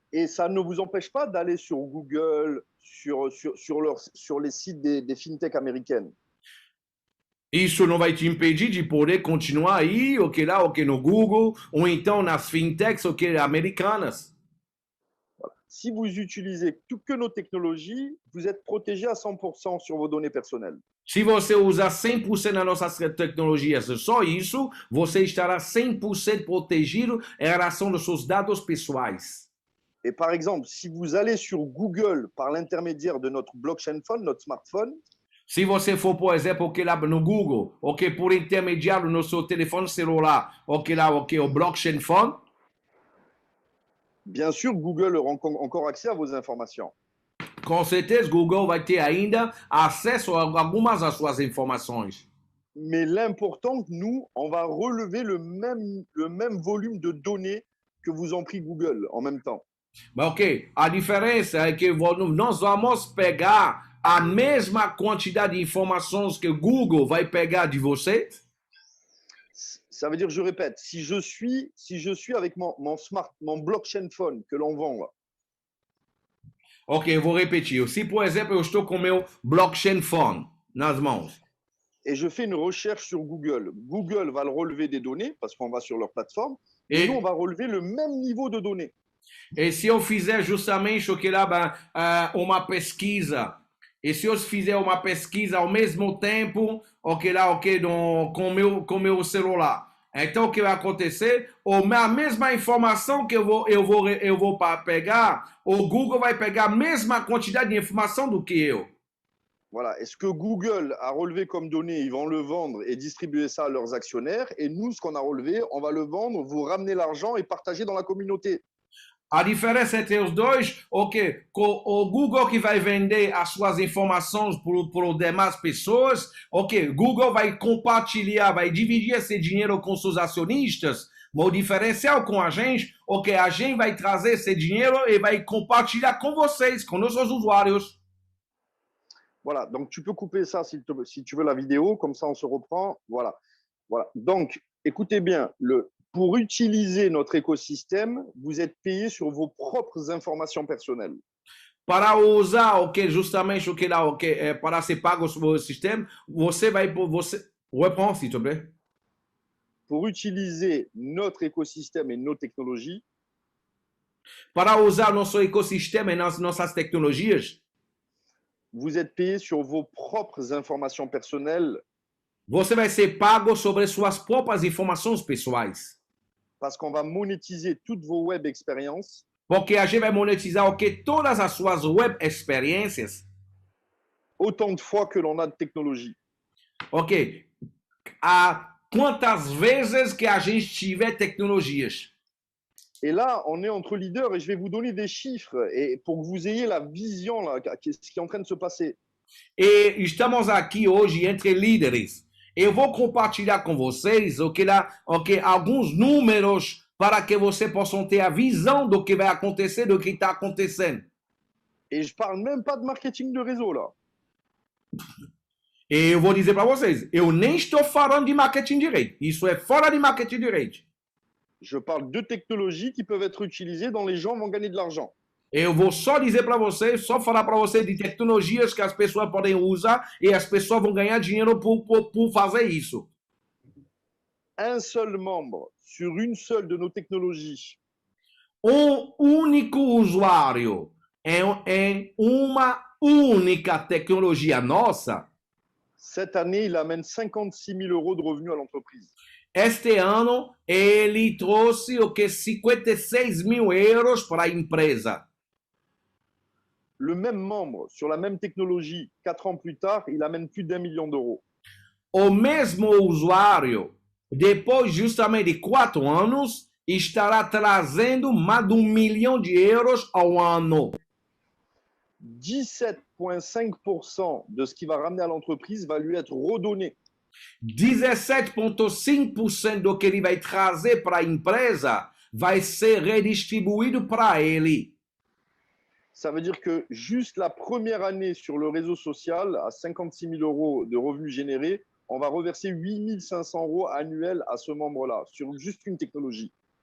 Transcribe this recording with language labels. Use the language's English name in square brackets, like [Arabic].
[French] Et ça ne vous empêche pas d'aller sur Google, sur les sites des fintechs américaines. [Portuguese] Isso não vai te impedir de poder continuar aí, lá, no Google, ou então nas fintechs, americanas. [French] Voilà. Si vous utilisez que nos technologies, vous êtes protégé à 100% sur vos données personnelles. [Portuguese] Se você usar 100% das nossas tecnologias, só isso, você estará 100% protegido em relação aos seus dados pessoais. [French] Et par exemple, si vous allez sur Google par l'intermédiaire de notre blockchain phone, notre smartphone, [Portuguese] se você for, por exemplo, lá no Google, por intermediário no seu telefone celular, lá, o blockchain phone, [French] bien sûr, Google aura encore accès à vos informations. [Portuguese] Com certeza, Google vai ter ainda acesso a algumas das suas informações. [French] Mais l'important, nous, on va relever le même volume de données que vous ont pris Google en même temps. [Portuguese] Ok, a diferença é que nós vamos pegar a mesma quantidade de informações que o Google vai pegar de você. [French] Ça veut dire, je répète, si je suis avec mon blockchain phone que l'on vend là. [Portuguese] Ok, eu vou repetir. Se, por exemplo, eu estou com meu blockchain phone nas mãos. [French] Et je fais une recherche sur Google. Google va le relever des données parce qu'on va sur leur plateforme. Et nous, on va relever le même niveau de données. [Portuguese] E se eu fizer justamente uma pesquisa, e se eu fizer uma pesquisa ao mesmo tempo, com meu celular, então o que vai acontecer? A mesma informação que eu vou pegar, o Google vai pegar a mesma quantidade de informação do que eu. [French] Voilà. Et ce que Google a relevé comme données, ils vont le vendre et distribuer ça à leurs actionnaires. Et nous, ce qu'on a relevé, on va le vendre, vous ramener l'argent et partager dans la communauté. [Portuguese] A diferença entre os dois, o Google que vai vender as suas informações para as demais pessoas, Google vai compartilhar, vai dividir esse dinheiro com seus acionistas, mas o diferencial com a gente vai trazer esse dinheiro e vai compartilhar com vocês, com nossos usuários. [French] Voilà, donc tu peux couper ça si tu veux la vidéo, comme ça on se reprend. Voilà. Voilà. Donc, écoutez bien, pour utiliser notre écosystème, vous êtes payé sur vos propres informations personnelles. [Portuguese] Para usar justamente para ser pago sobre o sistema, você [French] reprend, s'il te plaît. Pour utiliser notre écosystème et nos technologies, [Portuguese] para usar nosso ecossistema e nossas tecnologias, [French] vous êtes payé sur vos propres informations personnelles. [Portuguese] Você vai ser pago sobre suas próprias informações pessoais. [French] Parce qu'on va monétiser toutes vos web expériences. [Portuguese] Porque a gente vai monetizar todas as suas web experiências. [French] Autant de fois que l'on a de technologie. Ok. [Portuguese] Quantas vezes que a gente tiver tecnologias. [French] Et là, on est entre leaders et je vais vous donner des chiffres et pour que vous ayez la vision là, ce qui est en train de se passer. [Portuguese] E estamos aqui hoje entre líderes. Eu vou compartilhar com vocês alguns números para que vocês possam ter a visão do que vai acontecer, do que está acontecendo. [French] Et je parle même pas de marketing de réseau là. [Portuguese] E eu vou dizer para vocês, eu nem estou falando de marketing de rede. Isso é fora de marketing de rede. [French] Je parle de technologies qui peuvent être utilisées dont les gens vont gagner de l'argent. [Portuguese] Eu vou só dizer para vocês, só falar para vocês de tecnologias que as pessoas podem usar e as pessoas vão ganhar dinheiro por fazer isso. [French] Un seul membre sur une seule de nos technologies. [Portuguese] Único usuário em uma única tecnologia nossa. [French] Cette année, il amène 56 000 € de revenus à l'entreprise. [Portuguese] Este ano, ele trouxe 56 mil euros para a empresa. [French] Le même membre sur la même technologie, 4 ans plus tard, il amène plus d'1 million d'euros. [Portuguese] o mesmo usuário, depois justamente de 4 anos, estará trazendo mais de €1 milhão ao ano. [French] 17,5% de ce qui va ramener à l'entreprise va lui être redonné. [Portuguese] 17,5% do que ele vai trazer para a empresa vai ser redistribuído para ele. [French] Ça veut dire que juste la première année sur le réseau social, à 56 000 € de revenus générés, on va reverser 8 500 € annuels à ce membre-là, sur juste une technologie.